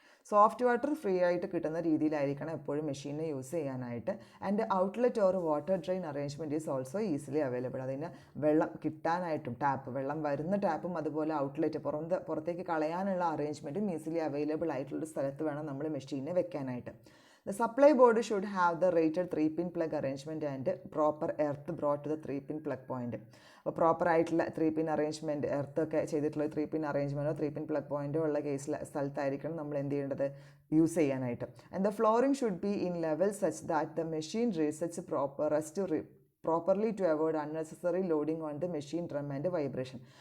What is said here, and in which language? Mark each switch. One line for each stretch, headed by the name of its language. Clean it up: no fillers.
Malayalam: Soft water free ആയിട്ട് കിട്ടുന്ന രീതിയിലായിരിക്കണം എപ്പോഴും മെഷീനെ യൂസ് ചെയ്യാനായിട്ട്.
English: And outlet or water drain arrangement is also easily available.
Malayalam: അതിന് വെള്ളം കിട്ടാനായിട്ടും വെള്ളം വരുന്ന ടാപ്പും അതുപോലെ ഔട്ട്ലെറ്റ് പുറത്തേക്ക് കളയാനുള്ള അറേഞ്ച്മെൻറ്റും ഈസിലി അവൈലബിൾ ആയിട്ടുള്ള സ്ഥലത്ത് വേണം നമ്മൾ മെഷീനെ വെക്കാനായിട്ട്.
English: The supply board should have the rated 3-pin plug arrangement and proper earth brought to the 3-pin plug point.
Malayalam: അപ്പോൾ പ്രോപ്പർ ആയിട്ടുള്ള 3-pin അറേഞ്ച്മെൻറ്റ്, എർത്തൊക്കെ ചെയ്തിട്ടുള്ള 3-pin അറേഞ്ച്മെൻറ്റോ 3-pin പ്ലഗ് പോയിൻറ്റോ ഉള്ള സ്ഥലത്തായിരിക്കണം നമ്മൾ എന്ത് ചെയ്യേണ്ടത്, യൂസ് ചെയ്യാനായിട്ട്.
English: And the flooring should be in level such that the machine resets properly to avoid unnecessary loading on the machine drum and vibration.